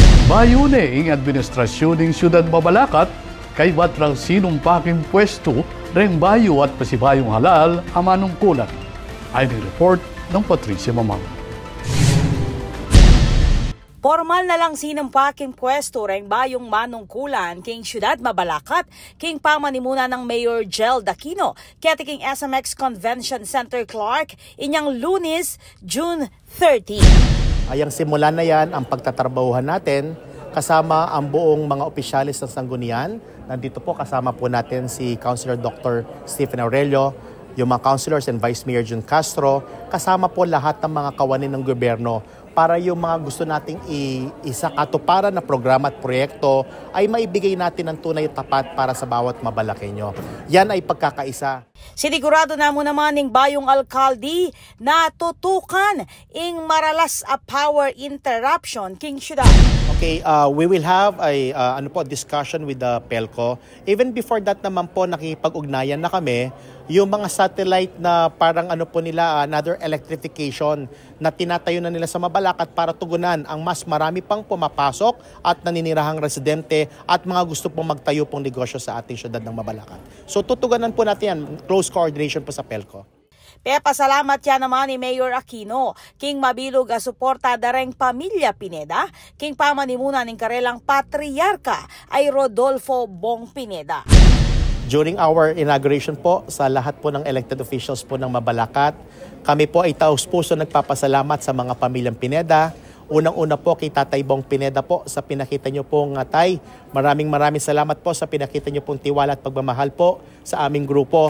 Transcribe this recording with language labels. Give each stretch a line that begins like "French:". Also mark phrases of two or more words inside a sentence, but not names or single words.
Pampanga: Mayune ing administrasyon ng Siyudad Mabalacat kay batrang sinumpaking pwesto reng bayo at pasibayong halal ang manungkulan. Ay report ng Patricia Mamang. Formal na lang sinampaking pwesto reng bayong manungkulan king Siyudad Mabalacat king pamanimuna ng Mayor Jel Aquino kaya king SMX Convention Center Clark inyang Lunes, June 30.
Filipino: Ayang simulan na yan ang pagtatrabahuhan natin kasama ang buong mga opisyalis ng Sanggunian. Nandito po kasama po natin si Councilor Dr. Stephen Aurelio, yung mga
English: councilors and
Filipino: Vice Mayor Jun Castro, kasama po lahat ng mga kawanin ng gobyerno para yung mga gusto nating isakatuparan na programa at proyekto ay maibigay natin ng tunay at tapat para sa bawat Mabalaqueño. Yan ay pagkakaisa.
Pampanga: Sinigurado na mo naman ng bayong alkalde na tutukan ing maralas a
English: power interruption
Pampanga: king Siyudad.
English: Okay, we will have a discussion with the PELCO. Even before that
Filipino: naman po nakikipag-ugnayan na kami yung mga satellite na parang another electrification na tinatayo na nila sa Mabalacat para tugunan ang mas marami pang pumapasok at naninirahang residente at mga gusto pong magtayo pong negosyo sa ating syudad ng Mabalacat. So tutuganan po natin yan,
English: close coordination
Filipino: po sa PELCO.
Pampanga: Pasalamat yan naman ni Mayor Aquino, king mabilog a suporta dareng pamilya Pineda, king pamanimuna ng karelang patriarka ay Rodolfo Bong Pineda.
English: During our inauguration
Filipino: po sa lahat po ng
English: elected officials
Filipino: po ng Mabalacat, kami po ay taus-puso nagpapasalamat sa mga pamilyang Pineda. Unang-una po kay Tatay Bong Pineda po sa pinakita niyo pong tay. Maraming salamat po sa pinakita niyo pong tiwala at pagmamahal po sa aming grupo.